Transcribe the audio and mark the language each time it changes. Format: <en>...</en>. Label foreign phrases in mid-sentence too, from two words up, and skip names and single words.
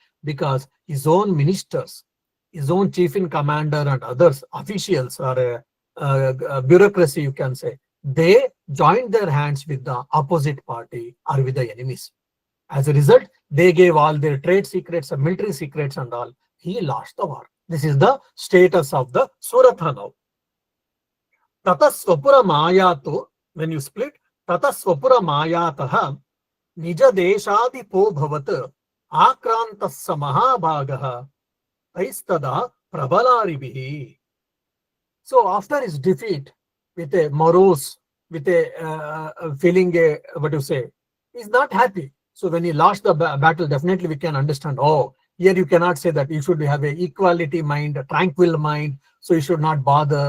<en>Because his own ministers, his own chief in commander and others, officials or a bureaucracy, you can say, they joined their hands with the opposite party or with the enemies. As a result, they gave all their trade secrets and military secrets and all. He lost the war. This is the status of the Suratha now.</en> <sa>Tata Swapura Mayatu,</sa> <en>when you split,</en> <sa>Tata Swapura Mayataha Nija Deshadipo Bhavat Akrantas Mahabhagaha Aistada Prabalaribihi.</sa> <en>So after his defeat, with a morose, with a feeling, what you say, he's not happy. So when he lost the battle, definitely we can understand, oh, here you cannot say that you should have an equality mind, a tranquil mind, so you should not bother.</en>